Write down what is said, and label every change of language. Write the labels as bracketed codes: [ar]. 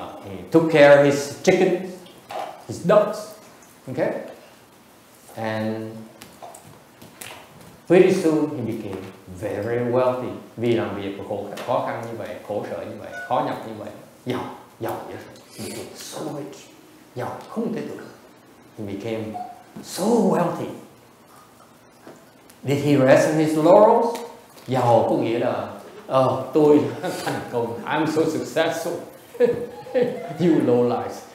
[en] He took care of his chickens, his ducks. Okay? And pretty soon he became very wealthy. [vi] Vì làm việc khó khăn như vậy, khổ sở như vậy, khó nhọc như vậy, giàu vậy. [en] He became so rich. [vi] Giàu không thể tưởng. [en] He became so wealthy. Did he rest in his laurels? [vi] Giàu có nghĩa là tôi thành công. [en] I'm so successful. You low lives.